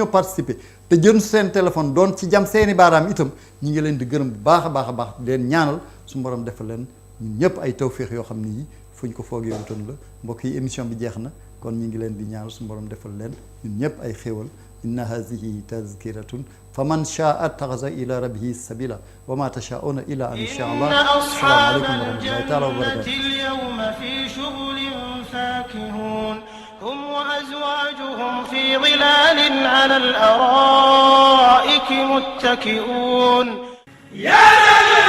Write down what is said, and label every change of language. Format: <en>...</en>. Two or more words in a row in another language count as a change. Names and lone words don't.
<wo>participer te jël seen téléphone doon ci jam seeni baaraam itam ñi ngi leen di gërëm bu baax a baax di leen ñaanal su borom defal leen ñun ñëpp ay tawféex yoo xam ne yi fuñ ko foogee wutoon la mbokk yi émission bi jeex na kon ñi ngi leen di ñaanal su borom defal leen ñun ñëpp ay xéewal</wo> <ar>إن هذه تذكرة فمن شاء اتخذ إلى ربه سبيلا وما تشاؤون إلا أن إن شاء الله السلام عليكم ورحمة الله تعالى وبركاته اليوم في شغل فاكهون هم وأزواجهم في ظلال على الأرائك متكئون</ar>